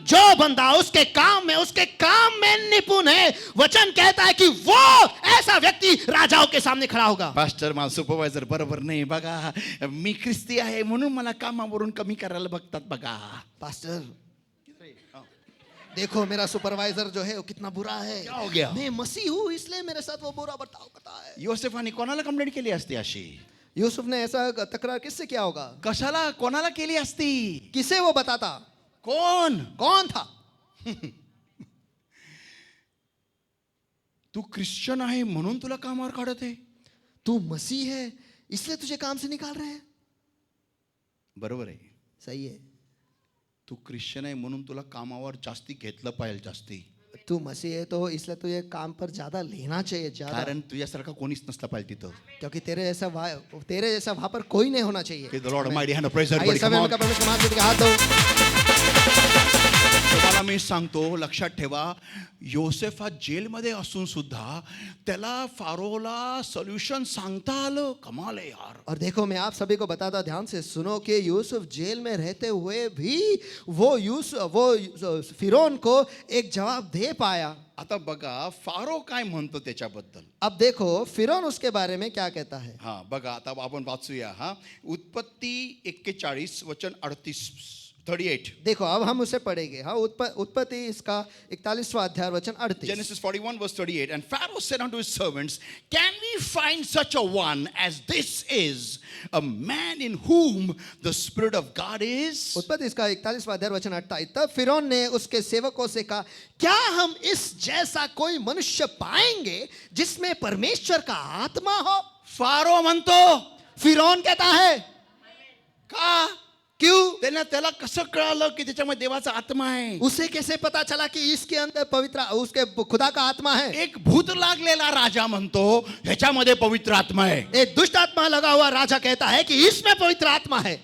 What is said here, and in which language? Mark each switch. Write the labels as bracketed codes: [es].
[hi] जो बंदा उसके काम में निपुण है, वचन कहता है कि वो ऐसा व्यक्ति राजाओं के सामने खड़ा होगा. [mr] पास्टर माझा सुपरवायझर बरोबर नाही बघा, मी ख्रिस्ती आहे म्हणून मला कामावरून कमी करायला बघतात बघा. [hi] पास्टर देखो मेरा सुपरवाइजर जो है वो कितना बुरा है. क्या हो गया? मैं मसीह हूँ इसलिए मेरे साथ वो बुरा बर्ताव करता है. [mr] योसेफाने कोणाला कंप्लेंट केली असती अशी? [hi] यूसुफ ने ऐसा तकरार किससे किया होगा? [mr] कशाला कोणाला केली असती? [hi] किसे वो बताता? कौन था? [mr] तू ख्रिश्चन आहे म्हणून तुला कामावर काढत आहे. [hi] तू मसीह है इसलिए तुझे काम से निकाल रहे हैं. [mr] बरोबर आहे. [hi] सही है. [mr] तू ख्रिश्चन आहे म्हणून तुला कामावर जास्ती घेतलं पाहिजे. जास्ती. [hi] तू मसीह है तो इसलिए तुझे काम पर ज्यादा लेना चाहिए. ज्यादा. [mr] कारण तुझ्यासारखा कोणीच नसला पाहिजे तिथं. [hi] क्योंकि तेरे जैसा वहां पर कोई नहीं होना चाहिए. [en] The Lord Almighty hand of praise [hi] आइए [en] everybody. [hi] सब [en] Come on. [hi] मिलकर परमेश्वर के हाथ के हाथ दो. [mr] तुम्हाला मी सांगतो, लक्षात ठेवा, योसेफ हा जेलमध्ये असून सुद्धा त्याला फारोला सोल्युशन सांगता आलं. कमाल आहे यार. [hi] और देखो मैं आप सभी को बताता, ध्यान से सुनो कि यूसुफ जेल में रहते हुए भी वो फिरौन को एक जवाब दे पाया. [mr] आता बघा फारो काय म्हणतो त्याच्याबद्दल. [hi] अब देखो फिरौन उसके बारे में क्या कहता है. [mr] हा बघा आता आपण वाचूया. हा उत्पत्ती 41 वचन 38. [hi] देखो अब हम उसे पढ़ेंगे. हाँ उत्पत्ति इसका 41वां अध्याय वचन 38. [en] Genesis 41 verse 38. And Pharaoh said unto his servants, can we find such a one as this is, a man in whom the Spirit of God is? [hi] उत्पत्ति इसका 41वां अध्याय वचन 28. तब फिरौन ने उसके सेवकों से कहा, क्या हम इस जैसा कोई मनुष्य पाएंगे जिसमें परमेश्वर का आत्मा हो? [mr] फारो म्हणतो. [hi] फिरौन कहता है. [mr] का? [hi] क्यों? [mr] त्याला कसं कळालं की त्याच्यामध्ये देवाचा आत्मा आहे? [hi] उसे कैसे पता चला कि इसके अंदर पवित्र उसके खुदा का आत्मा है? [mr] एक भूत लागलेला राजा म्हणतो ह्याच्यामध्ये पवित्र आत्मा आहे. [hi] एक दुष्ट आत्मा लगा हुआ राजा कहता है कि इसमें पवित्र आत्मा है.